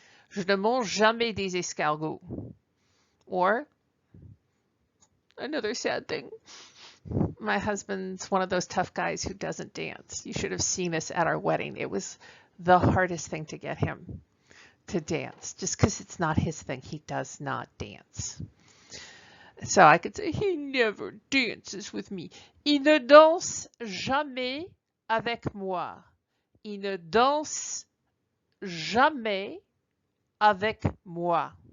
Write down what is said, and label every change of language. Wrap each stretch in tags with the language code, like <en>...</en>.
<fr>Je ne mange jamais des escargots.</fr> <en>Or, another sad thing. My husband's one of those tough guys who doesn't dance. You should have seen us at our wedding. It was the hardest thing to get him to dance, just because it's not his thing. He does not dance. So I could say, he never dances with me.</en> <fr>Il ne danse jamais avec moi. Il ne danse jamais avec moi.</fr>